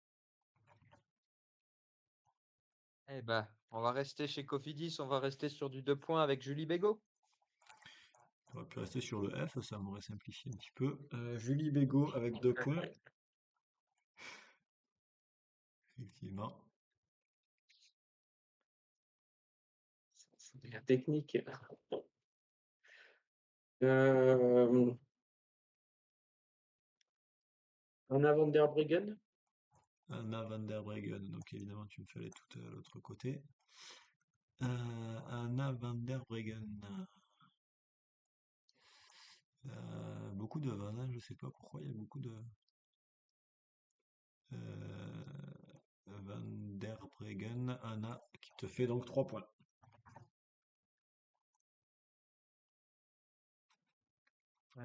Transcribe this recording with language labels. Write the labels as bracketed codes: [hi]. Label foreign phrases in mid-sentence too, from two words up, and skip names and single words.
[fr] Eh ben, on va rester chez Cofidis, on va rester sur du 2 points avec Julie Bégaud. Tu aurais pu rester sur le F, ça m'aurait simplifié un petit peu. Julie Bégaud avec 2 points. effectivement. C'est de la technique. Euh, Anna van der Breggen. Anna van der Breggen, donc évidemment tu me fais aller tout à l'autre côté. Anna van der Breggen. Beaucoup de vannes, hein, je sais pas pourquoi il y a beaucoup de Van der Breggen, Anna, qui te fait donc 3 points. Je